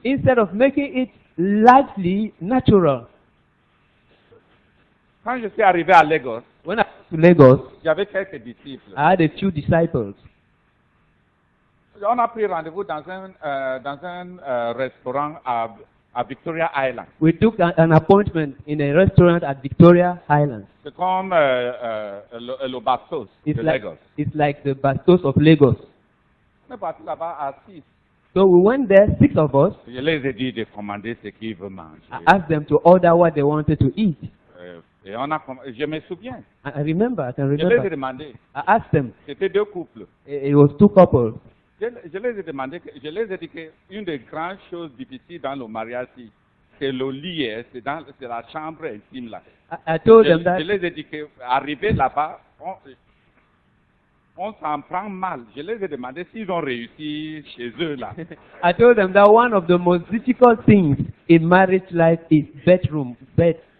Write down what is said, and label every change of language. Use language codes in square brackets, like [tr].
[en] instead of making it lightly natural. [fr] Quand je suis arrivé à Lagos, [en] When I went to Lagos, [fr] j'avais quelques disciples. [en] I had a few disciples. [fr] On a pris rendez-vous dans un restaurant à Victoria Island. [en] We took an appointment in a restaurant at Victoria Island. [fr] C'est comme le Bastos de Lagos. [en] It's like the Bastos of Lagos. [fr] On est parti là-bas à 6. [en] So we went there, 6 of us. [fr] Je les ai dit de commander ce qu'ils veulent manger. [en] I asked them to order what they wanted to eat. [fr] Et je me souviens. [en] I remember, I can [fr] Je les ai [en] remember. [fr] demandé. [en] I asked them. [fr] C'était 2 couples. [en] It was 2 couples. [fr] Je les ai demandé, je les ai dit qu'une des grandes choses difficiles dans le mariage, c'est le lit, c'est la chambre intime là. [en] I told them that. [fr] Je les ai dit qu'arriver là-bas, on s'en prend mal. Je les ai demandé s'ils ont réussi chez eux là. [en] I told them that one of the most difficult things in marriage life is bedroom, bed.